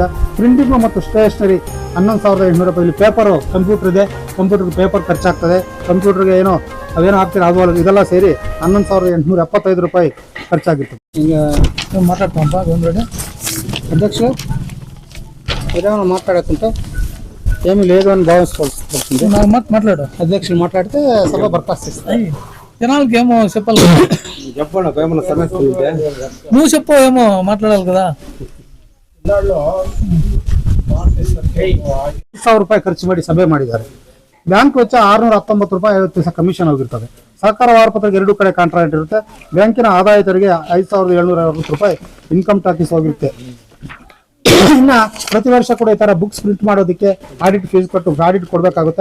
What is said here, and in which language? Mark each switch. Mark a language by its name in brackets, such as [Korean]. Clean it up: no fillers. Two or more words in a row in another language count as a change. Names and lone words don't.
[Kannada] ಪ್ರಿಂಟಿಂಗು ಮತ್ತು ಸ್ಟೇಷನರಿ 11,800 ರೂಪಾಯಿ. ಇಲ್ಲಿ ಪೇಪರು ಕಂಪ್ಯೂಟರ್ ಇದೆ, ಕಂಪ್ಯೂಟರ್ಗೆ ಪೇಪರ್ ಖರ್ಚಾಗ್ತದೆ. ಕಂಪ್ಯೂಟರ್ಗೆ ಏನೋ ಅವೇನೋ ಹಾಕ್ತೀರ ಅದು ಇದೆಲ್ಲ ಸೇರಿ 11,875 ರೂಪಾಯಿ ಖರ್ಚಾಗಿರ್ತದೆ. ಈಗ ಮಾತಾಡ್ತಂಪ ಗೋವಿಂದರೆಡ್ಡಿ ಅಧ್ಯಕ್ಷರು ಇದೇನೋ ಮಾತಾಡಕ್ಕಂತ [Telugu] ఏమి లేదు అని భావించుకోవాల్సింది. నాకు మాట్లాడు అధ్యక్షులు మాట్లాడితే సభ బర్ఖాస్తు జనాలకి ఏమో చెప్పాలి. చెప్పండి ఏమన్నా సమస్య ఉంటే నువ్వు చెప్పు. ఏమో మాట్లాడాలి కదా. [Kannada] 1,000 ರೂಪಾಯಿ ಖರ್ಚು ಮಾಡಿ ಸಭೆ ಮಾಡಿದ್ದಾರೆ. ಬ್ಯಾಂಕ್ ವೆಚ್ಚ 619 ರೂಪಾಯಿ 50 ಪೈಸೆ ಕಮಿಷನ್ ಹೋಗಿರ್ತದೆ. ಸರ್ಕಾರ ವಾರಪತ್ರಕ್ಕೆ 2 ಕಡೆ ಕಾಂಟ್ರಾಕ್ಟ್ ಇರುತ್ತೆ. ಬ್ಯಾಂಕಿನ ಆದಾಯ ತೆರಿಗೆ 5,760 ರೂಪಾಯಿ ಇನ್ಕಮ್ ಟ್ಯಾಕ್ಸ್ ಹೋಗಿರುತ್ತೆ. ಇನ್ನ ಪ್ರತಿ ವರ್ಷ ಕೂಡ ಈ ತರ ಬುಕ್ಸ್ ಪ್ರಿಂಟ್ ಮಾಡೋದಕ್ಕೆ ಆಡಿಟ್ ಫೀಸ್ ಕೊಟ್ಟು ಆಡಿಟ್ ಕೊಡಬೇಕಾಗುತ್ತೆ.